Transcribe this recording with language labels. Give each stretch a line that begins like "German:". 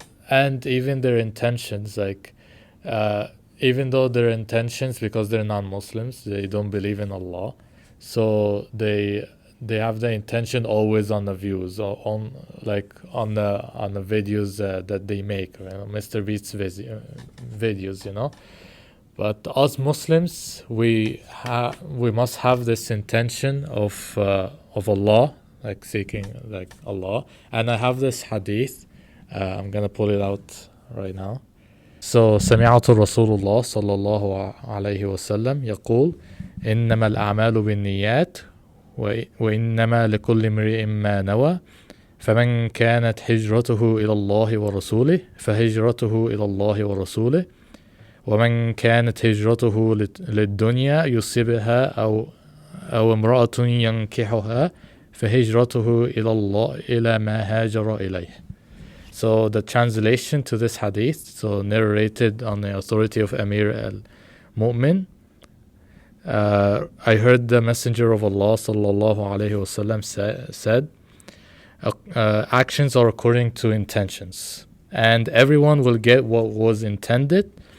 English: And even their intentions, like, even though their intentions, because they're non-Muslims, they don't believe in Allah, so they have the intention always on the views, or on the videos that they make, MrBeast's videos, But us Muslims, we must have this intention of Allah, like seeking like Allah. And I have this hadith. I'm gonna pull it out right now.
Arabic: So سمعت رسول الله صلى الله عليه وسلم يقول إنما الأعمال بالنيات وإنما لكل امرئ ما نوى فمن كانت هجرته إلى الله ورسوله فهجرته إلى الله ورسوله ومن كانت هجرته للدنيا يصيبها أو امرأة ينكحها فهجرته إلى الله إلى ما هاجر إليه.
English: So the translation to this hadith, so narrated on the authority of Amir al-Mu'min, I heard the Messenger of Allah sallallahu alaihi wasallam said, actions are according to intentions, and everyone will get what was intended.